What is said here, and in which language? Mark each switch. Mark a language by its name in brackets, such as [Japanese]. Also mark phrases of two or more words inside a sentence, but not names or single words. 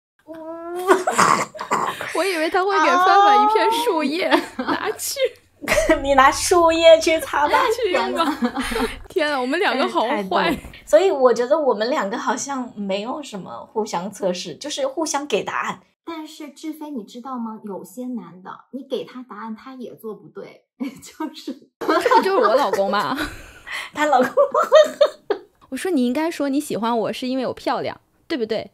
[Chinese] 我以為他會給范范一片樹葉，拿去。你拿樹葉去擦吧，去用吧。天啊，我們兩個好壞。所以我覺得我們兩個好像沒有什麼互相測試，就是互相給答案。但是志飛，你知道嗎？有些男的，你給他答案，他也做不对，就是这不就是我老公吗？他老公，我說你應該說你喜歡我是因為我漂亮，對不對？